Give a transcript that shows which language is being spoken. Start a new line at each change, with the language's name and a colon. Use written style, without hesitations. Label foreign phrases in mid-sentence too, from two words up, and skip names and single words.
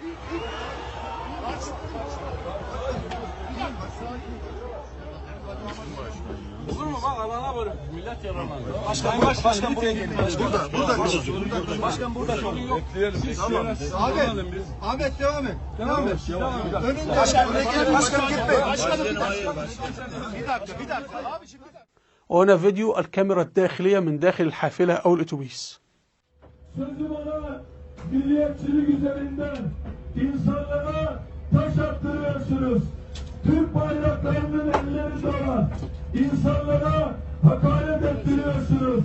Turkish: Başkan buraya gelin. Başkan burada. Ahmet devam et. Önünde. Başkan buraya gelin. Başkan gitmeyin. Başkanım bir dakika.
Arabic: وهنا فيديو الكاميرا الداخلية من داخل الحافلة أو الأتوبيس.
Turkish: Sözüm ona milliyetçilik üzerinden insanlara taş attırıyorsunuz. Türk bayraklarının ellerinde olan insanlara hakaret ettiriyorsunuz.